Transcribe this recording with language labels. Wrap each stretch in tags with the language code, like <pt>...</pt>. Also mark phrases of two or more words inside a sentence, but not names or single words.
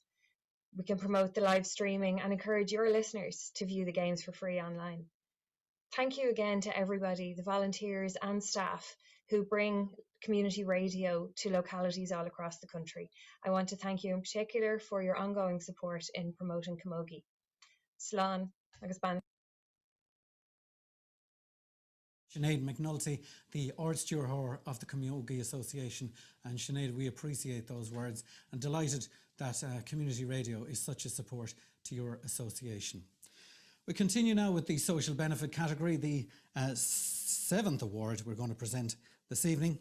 <en>We can promote the live streaming and encourage your listeners to view the games for free online. Thank you again to everybody, the volunteers and staff who bring community radio to localities all across the country. I want to thank you in particular for your ongoing support in promoting camogie.</en> <ga>Slán agus ban.</ga> <en>Sinead McNulty, the Ard Stewart of the Camogie Association. And Sinead, we appreciate those words and delighted that community radio is such a support to your association. We continue now with the social benefit category, the 7th award we're going to present this evening.</en>